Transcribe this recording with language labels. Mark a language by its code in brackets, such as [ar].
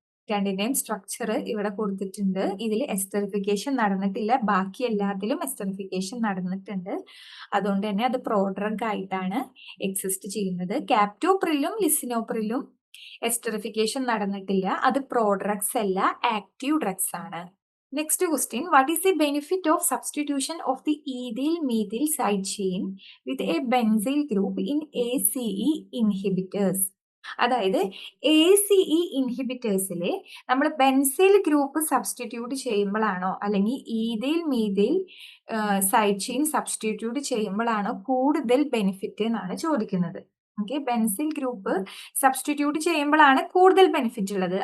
[ml] രണ്ടിന്റെയും സ്ട്രക്ചർ ഇവിടെ കൊടുത്തിട്ടുണ്ട്. ഇതിൽ എസ്റ്ററിഫിക്കേഷൻ നടന്നിട്ടില്ല. ബാക്കി എല്ലാത്തിലും എസ്റ്ററിഫിക്കേഷൻ നടന്നിട്ടുണ്ട്. അതുകൊണ്ട് തന്നെ അത് പ്രോഡ്രഗ് ആയിട്ടാണ് എക്സിസ്റ്റ് ചെയ്യുന്നത്. ക്യാപ്റ്റോപ്രിലും ലിസിനോപ്രിലും എസ്റ്ററിഫിക്കേഷൻ നടന്നിട്ടില്ല. അത് പ്രോഡ്രഗ്സ് അല്ല, ആക്റ്റീവ് ഡ്രഗ്സ് ആണ്. [en] Next question, what is the benefit of substitution of the ethyl-methyl side chain with a benzyl group in ACE inhibitors? [ml] അതായത് ACE ഇൻഹിബിറ്റേഴ്സിൽ നമ്മൾ ബെൻസിൽ ഗ്രൂപ്പ് സബ്സ്റ്റിറ്റ്യൂട്ട് ചെയ്യുമ്പോഴാണോ അല്ലെങ്കിൽ ethyl methyl side chain substitute ചെയ്യുമ്പോഴാണോ കൂടുതൽ benefit എന്നാണ് ചോദിക്കുന്നത്. Okay, ബെൻസിൽ group substitute ചെയ്യുമ്പോഴാണ് കൂടുതൽ benefit ഉള്ളത്.